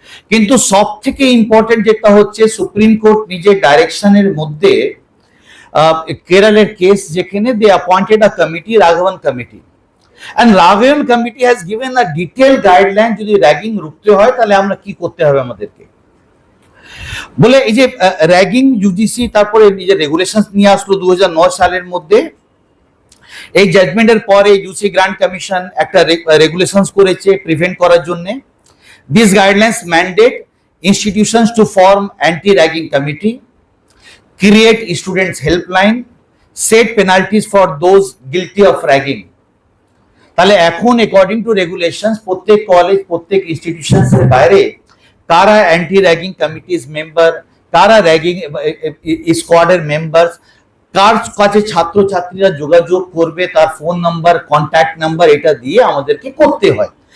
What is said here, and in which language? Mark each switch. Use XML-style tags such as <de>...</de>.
<bn>কিন্তু সব থেকে ইম্পর্টেন্ট যেটা হচ্ছে সুপ্রিম কোর্ট নিজের ডাইরেকশনের মধ্যে কেরালের কেস যেখানে</bn> <en>they appointed a committee,</en> <bn>Raghavan committee,</bn> <en>and Raghavan committee has given a detail guideline</en> <bn>যদি র্যাগিং রুখতে হয় তাহলে আমরা কি করতে হবে আমাদেরকে। বলে এই যে র্যাগিং ইউজিসি তারপরে নিজের রেগুলেশনস নিয়ে আসলো 2009 সালের মধ্যে। এই জাজমেন্টের পরে ইউসি গ্রান্ট কমিশন একটা রেগুলেশনস করেছে প্রিভেন্ট করার জন্য।</bn> <en>This guidelines mandate institutions to form anti ragging committee, create students helpline, set penalties for those guilty of ragging।</en> <bn>তাহলে এখন অ্যাকর্ডিং টু রেগুলেশনস প্রত্যেক কলেজ, প্রত্যেক ইনস্টিটিউশনস এর বাইরে কারা অ্যান্টি র্যাগিং কমিটিজ মেম্বার, কারা র্যাগিং স্কোয়াডের মেম্বার, কার কাছে ছাত্রছাত্রীরা যোগাযোগ করবে, তার ফোন নাম্বার, কন্ট্যাক্ট নাম্বার, এটা দিয়ে আমাদেরকে করতে হয়।</bn>